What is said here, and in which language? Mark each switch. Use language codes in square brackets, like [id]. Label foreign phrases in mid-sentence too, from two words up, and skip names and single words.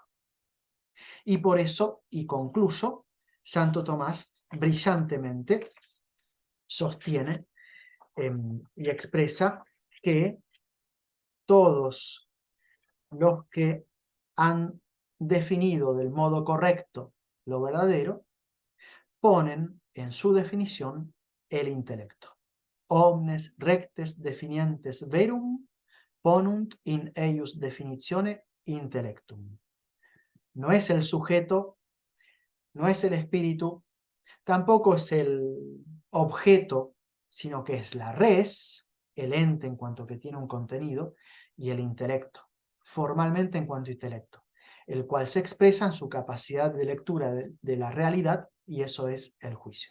[es] Y por eso, y concluyo, Santo Tomás brillantemente sostiene y expresa que todos los que han definido del modo correcto lo verdadero ponen en su definición el intelecto. [la] Omnes rectes definientes verum ponunt in eius definitione intellectum. [es] No es el sujeto, no es el espíritu, tampoco es el objeto, sino que es la res, el ente en cuanto que tiene un contenido, y el intelecto, formalmente en cuanto a intelecto, el cual se expresa en su capacidad de lectura de la realidad, y eso es el juicio.